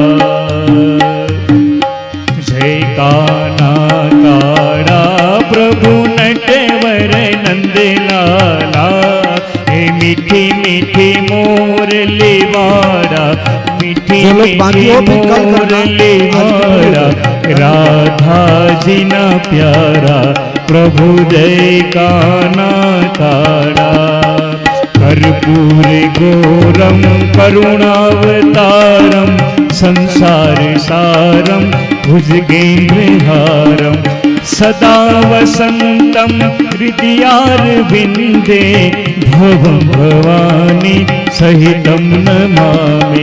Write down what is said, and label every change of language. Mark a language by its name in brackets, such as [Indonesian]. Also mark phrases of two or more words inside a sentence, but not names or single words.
[Gujarati] જય કાના કાળા પ્રભુ નટવર નંદ લાલા, હે મીઠી મીઠી મોરલી વાળા, મીઠી મીઠી મોરલી વાળા, રાધા જી ના પ્યારા પ્રભુ જય કાના કાળા। [Sanskrit] कर्पूर गौरम करुणावतारम, संसार सारम भुजगेन्द्रहारम, सदा वसंतम हृदयारविंदे, भवं भवानी सहितं नमामि।